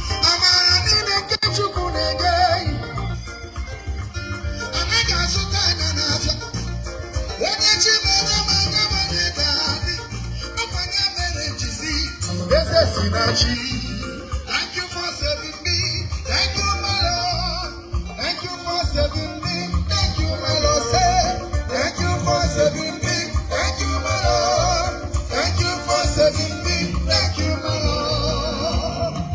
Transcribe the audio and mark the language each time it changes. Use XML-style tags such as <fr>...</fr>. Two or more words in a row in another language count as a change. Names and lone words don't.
<ig>Amara niile nke Chukwu na-enye anyị. Anaghị azụta anya n'afịa. Onye chi mere m anya m onye ga-adị. Ọ bụ onye mere m ji si, eze si na chi.</ig> <en>Thank you for saving me. Thank you, my Lord. Thank you for saving me. Thank you, my Lord. Say, thank you for saving me. Thank you, my Lord. Thank you for saving me. Thank you, my Lord.</en>